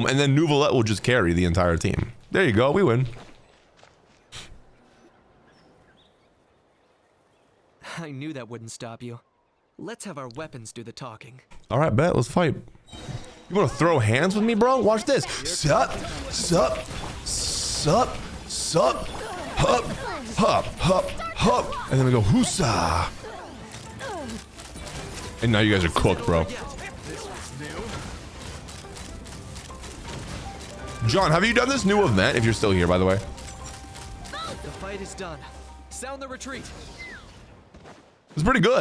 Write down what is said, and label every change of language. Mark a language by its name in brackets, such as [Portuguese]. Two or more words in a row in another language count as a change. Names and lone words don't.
[English] And then Nuvalet will just carry the entire team. There you go. We win. I knew that wouldn't stop you. Let's have our weapons do the talking. All right, bet. Let's fight. You want to throw hands with me, bro? Watch this. Sup, sup, sup, sup, hup, hup, hup, hup. And then we go, hoosa. And now you guys are cooked, bro. John, have you done this new event? If you're still here, by the way. The fight is done. Sound the retreat. It's pretty good.